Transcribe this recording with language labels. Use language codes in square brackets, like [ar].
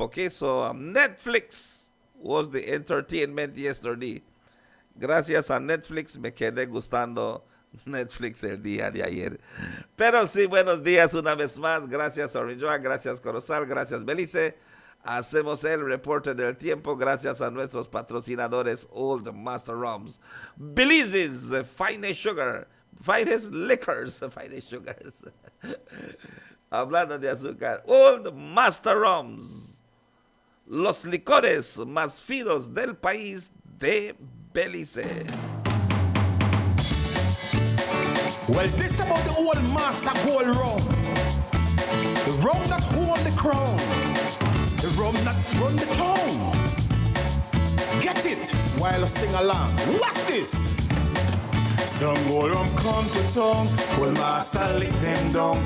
[en] Okay, so Netflix was the entertainment yesterday. [es] Gracias a Netflix me quedé gustando Netflix el día de ayer. Pero sí, buenos días una vez más. Gracias Orinjoa, gracias Corozal, gracias Belize. Hacemos el reporte del tiempo gracias a nuestros patrocinadores Old Master Rums, [en] Belize's finest sugar, finest liquors, finest sugars. [es] Hablando de azúcar, Old Master Rums, los licores más finos del país de Belize. [en] Well, this about the Old Master Gold Rum, the rum that hold the crown, the rum that run the town. Get it while I sing along. Watch this. Some gold rum come to town, Old Master lick them down.